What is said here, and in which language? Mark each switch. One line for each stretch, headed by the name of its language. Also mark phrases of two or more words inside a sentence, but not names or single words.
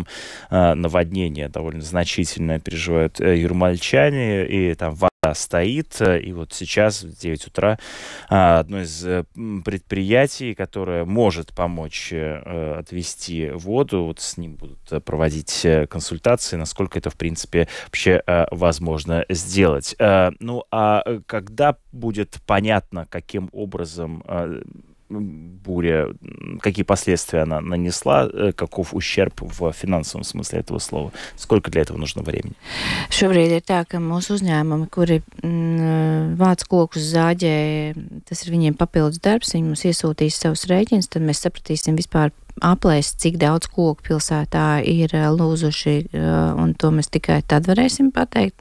Russian: наводнение довольно значительное переживают юрмальчане, и там вода стоит, и вот сейчас в 9 утра одно из предприятий, которое может помочь отвести воду, вот с ним будут проводить консультации, насколько это, в принципе, вообще возможно сделать. Ну, а когда будет понятно, каким образом буря, какие последствия она нанесла, каков ущерб в финансовом смысле этого слова? Сколько для этого нужно времени?
Latvian: Šobrīd ir tā, ka mūsu uzņēmumi, kuri vāc kokus zāģē, tas ir viņiem papildus darbs, viņi mums iesūtīs savus rēķinus, tad mēs sapratīsim vispār aplēst, cik daudz koku pilsētā ir lūzuši, un to mēs tikai tad varēsim pateikt.